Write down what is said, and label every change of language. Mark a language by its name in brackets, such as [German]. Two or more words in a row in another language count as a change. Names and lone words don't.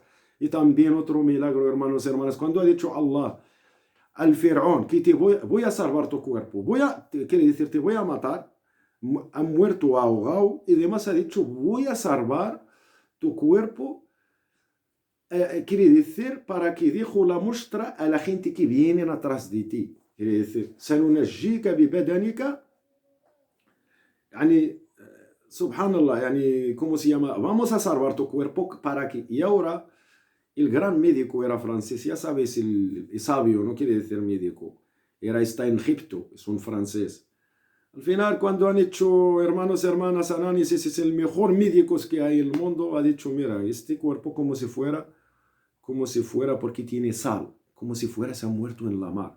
[Spanish] Y también otro milagro, hermanos, hermanas. Cuando ha dicho Allah al faraón que voy a salvar tu cuerpo, quiere decir, te voy a matar, ha muerto ahogado, y además ha dicho, voy a salvar tu cuerpo, quiere decir, para que dejo la muestra a la gente que viene atrás de ti. Quiere decir, [Arabic] سننجيك ببدنك, يعني سبحان الله يعني, [Spanish] ¿cómo se llama? Vamos a salvar tu cuerpo para que, y ahora, el gran médico era francés, ya sabes, el sabio, no quiere decir médico, está en Egipto, es un francés. Al final, cuando han hecho, hermanos, hermanas, análisis, es el mejor médico que hay en el mundo, ha dicho, mira, este cuerpo como si fuera porque tiene sal, como si fuera se ha muerto en la mar.